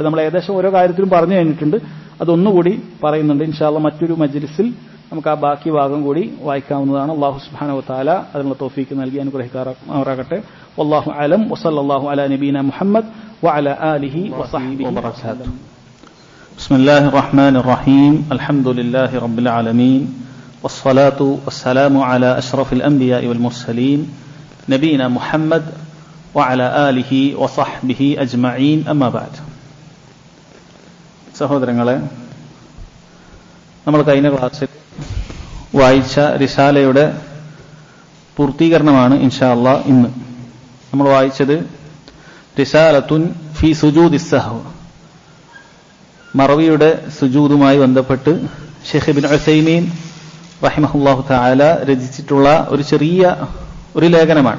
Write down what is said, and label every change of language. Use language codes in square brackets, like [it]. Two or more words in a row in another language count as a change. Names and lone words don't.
[ml] നമ്മൾ ഏകദേശം ഓരോ കാര്യത്തിലും പറഞ്ഞു കഴിഞ്ഞിട്ടുണ്ട്, അതൊന്നുകൂടി പറയുന്നുണ്ട്. [ar] إن شاء الله [ml] മറ്റൊരു മജ്ലിസിൽ നമുക്ക് ആ ബാക്കി ഭാഗം കൂടി വായിക്കാവുന്നതാണ്. [ar] الله سبحانه وتعالى [ml] അതിനുള്ള തൗഫീഖ് നൽകി അനുഗ്രഹിക്കുമാറാകട്ടെ. [ar] والله أعلم وصلى الله على نبينا محمد وعلى آله وصحبه وبركاته. بسم الله الرحمن الرحيم الحمد لله رب العالمين والصلاة والسلام على أشرف الأنبياء والمرسلين نبينا محمد وعلى آله وصحبه أجمعين أما بعد. [ml] സഹോദരങ്ങളെ, നമ്മൾ കഴിഞ്ഞ ക്ലാസ്സിൽ വായിച്ച റിസാലയുടെ പൂർത്തീകരണമാണ് [ar] إن شاء الله [ml] ഇന്ന്. നമ്മൾ വായിച്ചത് റിസാലത്തുൻ ഫി സുജൂദിസ് സഹ്വ്, മറവിയുടെ സുജൂദുമായി ബന്ധപ്പെട്ട് ഷെയ്ഖ് ഇബ്നു ഉസൈമീൻ [ar] رحمه الله تعالى [ml] രചിച്ചിട്ടുള്ള ഒരു ചെറിയ ഒരു ലേഖനമാണ്.